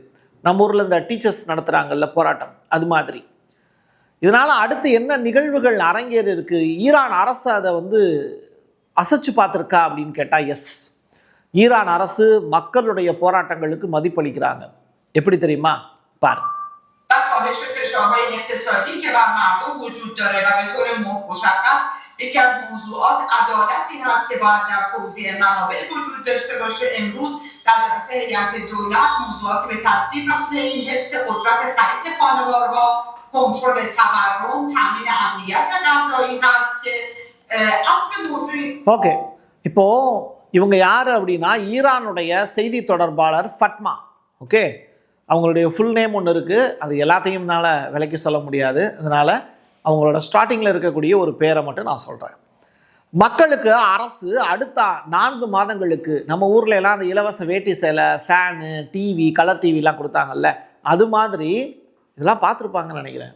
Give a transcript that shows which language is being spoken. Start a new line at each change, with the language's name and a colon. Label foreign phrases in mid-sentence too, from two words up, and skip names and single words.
Tamil: நம்ம ஊரில் இந்த டீச்சர்ஸ் நடத்துகிறாங்கல்ல போராட்டம், அது மாதிரி. இதனால் அடுத்து என்ன நிகழ்வுகள் அரங்கேறி இருக்கு? ஈரான் அரசு அதை அசைச்சு பார்த்துருக்கா அப்படின்னு கேட்டால் எஸ். ஈரான் அரசு மக்களுடைய போராட்டங்களுக்கு மதிப்பளிக்கிறாங்க. எப்படி தெரியுமா? பாருங்க.
Persian: یکی از موضوعات عدالتی هست که باید در توزیع منابع وجود داشته باشه. امروز در جلسه هیئت دولت موضوعاتی به تصویب مثل این حفظ قدرت خرید خانوارها، کنترل تورم، تامین امنیت غذایی هست که اصل موضوع.
Tamil: ஓகே, இப்போ இவங்க யார் அப்படின்னா ஈரானுடைய செய்தி தொடர்பாளர் ஃபட்மா. ஓகே, அவங்களுடைய
English: full name
Tamil: ஒன்று இருக்குது, அது எல்லாத்தையும் என்னால் விலைக்கு சொல்ல முடியாது. அதனால் அவங்களோட ஸ்டார்டிங்கில் இருக்கக்கூடிய ஒரு பேரை மட்டும் நான் சொல்கிறேன். மக்களுக்கு அரசு அடுத்த 4 மாதங்களுக்கு, நம்ம ஊரில் எல்லாம் அந்த இலவச வேட்டி சேலை, ஃபேனு, டிவி, கலர் டிவிலாம் கொடுத்தாங்கல்ல, அது மாதிரி இதெல்லாம் பார்த்துருப்பாங்கன்னு நினைக்கிறேன்.